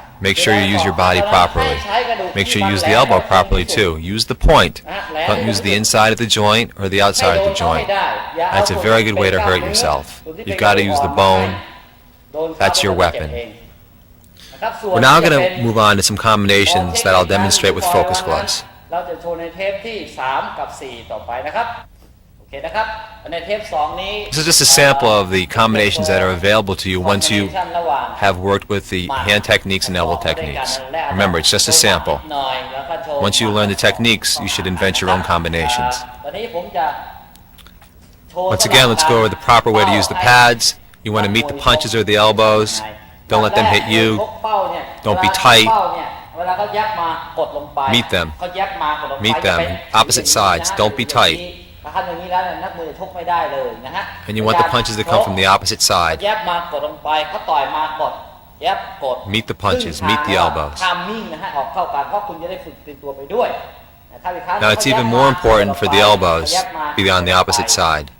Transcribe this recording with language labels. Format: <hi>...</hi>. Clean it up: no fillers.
<en>Make sure you use your body properly. Make sure you use the elbow properly too. Use the point. Don't use the inside of the joint or the outside of the joint. That's a very good way to hurt yourself. You've got to use the bone. That's your weapon. We're now going to move on to some combinations that I'll demonstrate with focus gloves.</en> <th>เราจะโชว์ในเทปที่3กับ4ต่อไปนะครับโอเคนะครับในเทป2นี้</th> <en>This is just a sample of the combinations that are available to you once you have worked with the hand techniques and elbow techniques. Remember, it's just a sample. Once you learn the techniques, you should invent your own combinations.</en> <th>ตอนนี้ผมจะโชว์</th> <en>Once again, let's go over the proper way to use the pads. You want to meet the punches or the elbows. Don't let them hit you. Don't be tight.</en> <th>เวลาเขายับมากดลงไป</th> <en>Meet them.</en> <th>เขายับมากดลงไป</th> <en>Meet them. Opposite sides. Don't be tight.</en> <th>ถ้าทำอย่างนี้แล้วเนี่ยนักมวยจะชกไม่ได้เลยนะฮะ</th> <en>And you want the punches to come from the opposite side.</en> <th>ยับมากดลงไปเขาต่อยมากดยับกด</th> <en>Meet the punches. Meet the elbows.</en> <th>ทามมิ่งนะฮะออกเข้ากันเพราะคุณจะได้ฝึกตื่นตัวไปด้วยนะครับอีกครั้ง</th> <en>Now it's even more important for the elbows to be on the opposite side.</en>